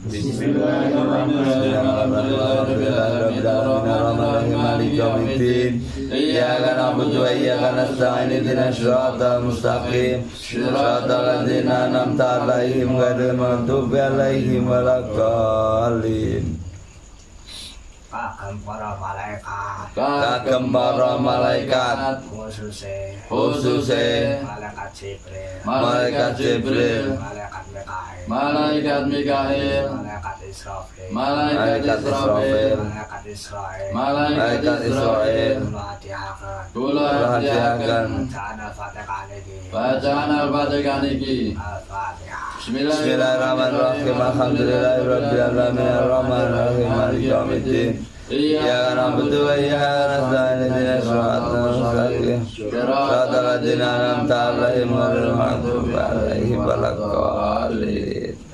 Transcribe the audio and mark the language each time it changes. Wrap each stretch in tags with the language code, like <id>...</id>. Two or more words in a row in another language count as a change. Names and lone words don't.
<ar>Bismillahirrahmanirrahim. مالك يوم الدين. إياك نعبد وإياك نستعين اهدنا الصراط المستقيم. صراط الذين أنعمت عليهم غير المغضوب عليهم ولا الضالين.</ar> <jv>Kagem para malaikat, Kagem para malaikat, khususé malaikat Jibril, malaikat Malaikat Mikail, malaikat Israfil, Malaikat Israfil, malaikat Israel, Kula hadiahkan bacaan Al-Fatihah niki. bacaan Al-Fatihah niki. Al-Fatihah.</jv> <ar>Bismillahirrahmanirrahim. الحمد لله رب العالمين. الرحمن الرحيم مالك يوم الدين. إياك نعبد وإياك نستعين اهدنا الصراط المستقيم. صراط الذين أنعمت عليهم غير المغضوب عليهم ولا الضالين.</ar>